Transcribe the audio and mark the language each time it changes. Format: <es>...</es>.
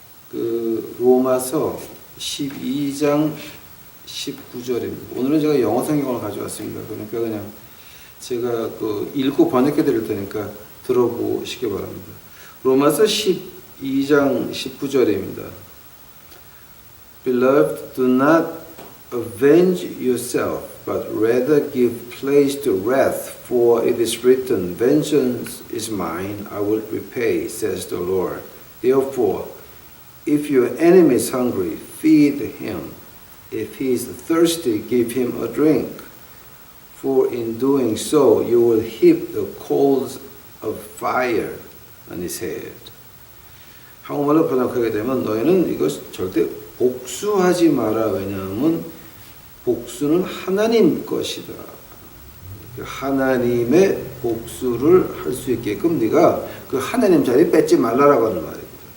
<ko>그 로마서 12장 19절입니다. 오늘은 제가 영어 성경을 가져왔습니다. 그러니까 그냥 제가 읽고 번역해 드릴 테니까 들어보시기 바랍니다. 로마서 12장 19절입니다.</ko> <en>Beloved, do not avenge yourself, but rather give place to wrath, for it is written, Vengeance is mine, I will repay, says the Lord. Therefore, if your enemy is hungry, feed him. If he is thirsty, give him a drink. For in doing so, you will heap the coals of fire on his head.</en> <ko>한국말로 번역하게 되면 너희는 이것 절대 복수하지 마라. 왜냐하면 복수는 하나님 것이다. 하나님의 복수를 할 수 있게끔 네가 그 하나님 자리 뺏지 말라라고 하는 말입니다.</ko>